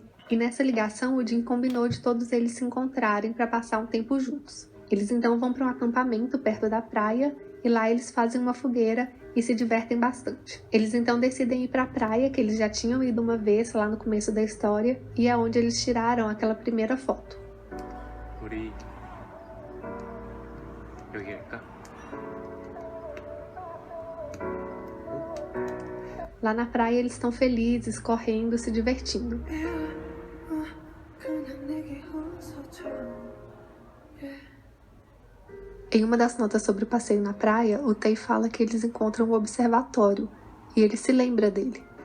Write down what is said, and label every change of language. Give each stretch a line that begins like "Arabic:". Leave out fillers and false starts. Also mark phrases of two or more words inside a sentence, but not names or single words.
Portuguese: E nessa ligação, o Jin combinou de todos eles se encontrarem para passar um tempo juntos. Eles então vão para um acampamento perto da praia e lá eles fazem uma fogueira e se divertem bastante. Eles então decidem ir para a praia, que eles já tinham ido uma vez lá no começo da história, e é onde eles tiraram aquela primeira foto.
Korean: 우리 여기 할까?
Portuguese: Lá na praia eles estão felizes, correndo, se divertindo. Em uma das notas sobre o passeio na praia, o Tae fala que eles encontram um observatório e ele se lembra dele.